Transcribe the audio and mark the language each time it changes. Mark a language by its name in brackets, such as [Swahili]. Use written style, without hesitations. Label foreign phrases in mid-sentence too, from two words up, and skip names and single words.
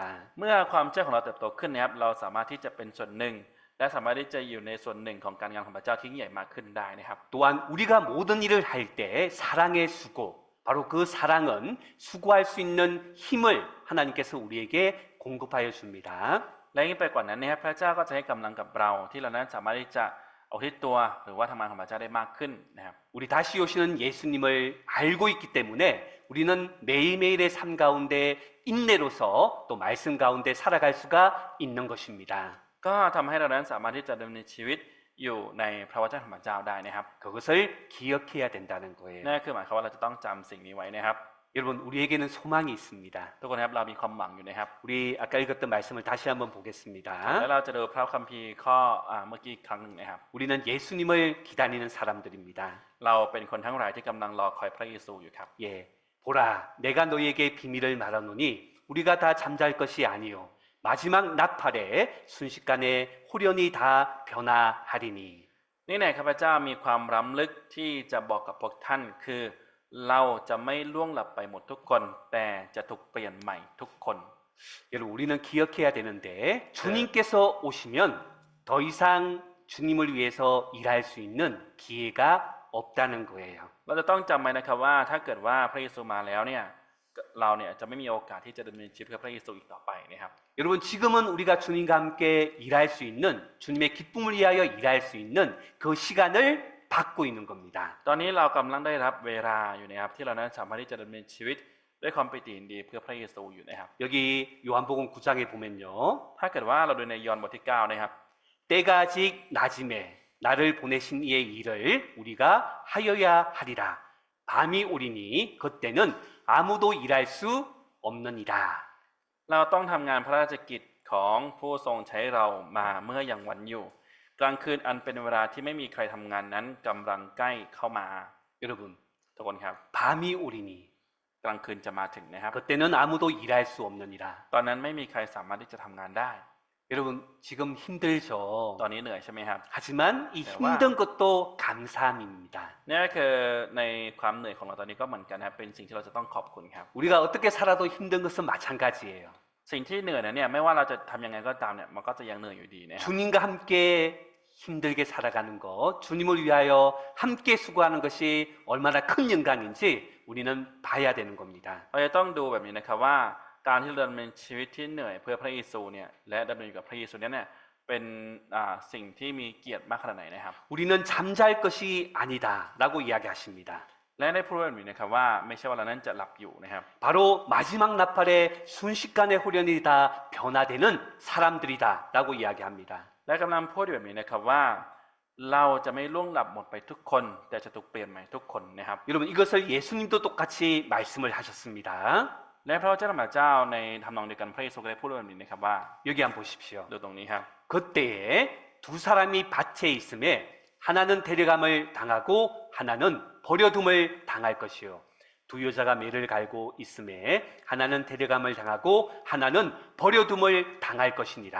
[Thai] เมื่อความเชื่อของเราเติบโตขึ้นนะครับเราสามารถที่จะเป็นส่วนหนึ่งและสามารถที่จะอยู่ในส่วนหนึ่งของการงานของพระเจ้าที่ยิ่งใหญ่มากขึ้นได้นะครับ [Korean] 또한 우리가 모든 일을 할 때 사랑의 수고, 바로 그 사랑은 수고할 수 있는 힘을 하나님께서 우리에게 공급하여 줍니다. [Thai] และยิ่งไปกว่านั้นนะครับพระเจ้าก็จะให้กำลังกับเราที่เรานั้นสามารถที่จะอุทิศตัวหรือว่าทำงานของพระเจ้าได้มากขึ้นนะครับ [Korean] 우리 다시 오시는 예수님을 알고 있기 때문에 우리는 매일매일의 삶 가운데 인내로서 또 말씀 가운데 살아갈 수가 있는 것입니다. [Thai] ก็ทำให้เรานั้นสามารถที่จะดำเนินชีวิตอยู่ในพระวจนะของพระเจ้าได้นะครับ [Korean] 그것을 기억해야 된다는 거예요. [Thai] นั่นคือหมายความว่าเราจะต้องจำสิ่งนี้ไว้นะครับ [Korean] 여러분, 우리에게는 소망이 있습니다. [Thai] ทุกคนครับเรามีความหวังอยู่นะครับ [Korean] 우리 아까 읽었던 말씀을 다시 한번 [Thai] และ [Korean] 보겠습니다. [Thai] เราจะดูพระคัมภีร์ข้อเมื่อกี้อีกครั้งหนึ่งนะครับ [Korean] 우리는 예수님을 기다리는 사람들입니다. [Thai] เราเป็นคนทั้งหลายที่กำลังรอคอยพระเยซูอยู่ครับ [Korean] 예, 보라, 내가 너희에게 비밀을 말하노니 우리가 다 잠잘 것이 아니요 마지막 나팔에 순식간에 호련히 다 변화하리니. [Thai] นี่แน่ข้าพเจ้ามีความรำลึกที่จะบอกกับพวกท่านคือเราจะไม่ล่วงหลับไปหมดทุกคนแต่จะถูกเปลี่ยนใหม่ทุกคน [Korean] 여러분, 우리는 기억해야 되는데 주님께서 오시면 더 이상 주님을 위해서 일할 수 있는 기회가 없다는 거예요. [Thai] เราจะต้องจำไว้นะครับว่าถ้าเกิดว่าพระเยซูมาแล้วเนี่ยเราเนี่ยจะไม่มีโอกาสที่จะดำเนินชีวิตเพื่อพระเยซูอีกต่อไปนะครับ [Korean] 여러분, 지금은 우리가 주님과 함께 일할 수 있는 주님의 기쁨을 위하여 일할 수 있는 그 시간을 받고 있는 겁니다. [Thai] ตอนนี้เรากำลังได้รับเวลาอยู่นะครับที่เรานั้นสามารถที่จะดำเนินชีวิตด้วยความปิติยินดีเพื่อพระเยซูอยู่นะครับ [Korean] 여기 요한복음 9장에 보면요. [Thai] ถ้าเกิดว่าเราดูในยอห์นบทที่9นะครับ [Korean] 때가 아직 낮음에 나를 보내신 이의 일을 우리가 하여야 하리라. 밤이 오리니 그때는 아무도 일할 수 없느니라. [Thai] เราต้องทำงานพระราชกิจของผู้ทรงใช้เรามาเมื่อยังวันอยู่ กลางคืนอันเป็นเวลาที่ไม่มีใครทำงานนั้นกำลังใกล้เข้ามา [Korean] 여러분, [Thai] ทุกคนครับ [Korean] 밤이 오리니 [Thai] กลางคืนจะมาถึงนะครับ [Korean] 그때는 아무도 일할 수 없느니라. [Thai] ตอนนั้นไม่มีใครสามารถที่จะทำงานได้ [Korean] 여러분, 지금 힘들죠. [Thai] ตอนนี้เหนื่อยใช่ไหมครับ [Korean] 하지만 이 힘든 것도 감사함입니다. [Thai] นี่ก็คือในความเหนื่อยของเราตอนนี้ก็เหมือนกันนะครับเป็นสิ่งที่เราจะต้องขอบคุณครับ [Korean] 우리가 어떻게 살아도 힘든 것은 마찬가지예요. [Thai] สิ่งที่เหนื่อยนั้นเนี่ยไม่ว่าเราจะทำยังไงก็ตามเนี่ยมันก็จะยังเหนื่อยอยู่ดีนะครับ [Korean] 주님과 함께 힘들게 살아가는 것, 주님을 위하여 함께 수고하는 것이 얼마나 큰 영광인지 우리는 봐야 되는 겁니다. [Thai] เราจะต้องดูแบบนี้นะครับว่าการที่เราดำเนินชีวิตที่เหนื่อยเพื่อพระเยซูเนี่ยและดำเนินอยู่กับพระเยซูเนี่ยเป็นสิ่งที่มีเกียรติมากขนาดไหนนะครับ [Korean] 우리는 잠잘 것이 아니다라고 이야기하십니다. [Thai] และได้พูดแบบนี้นะครับว่าไม่ใช่ว่าเรานั้นจะหลับอยู่นะครับ [Korean] 바로 마지막 나팔에 순식간에 호련히 다 변화되는 사람들이다라고 이야기합니다. [Thai] และกำลังพูดแบบนี้นะครับว่าเราจะไม่ล่วงหลับหมดไปทุกคนแต่จะถูกเปลี่ยนใหม่ทุกคนนะครับ [Korean] 여러분, 이것을 예수님도 똑같이 말씀을 하셨습니다. [Thai] และพระเจ้าของเจ้าในทำนองเดียวกันพระเยซูก็ได้พูดแบบนี้นะครับว่า [Korean] 여기 한번 보십시오. [Thai] ดูตรงนี้ครับ [Korean] 그때에 두 사람이 밭에 있음에 하나는 데려감을 당하고 하나는 버려둠을 당할 것이요. 두 여자가 매를 갈고 있음에 하나는 데려감을 당하고 하나는 버려둠을 당할 것이니라.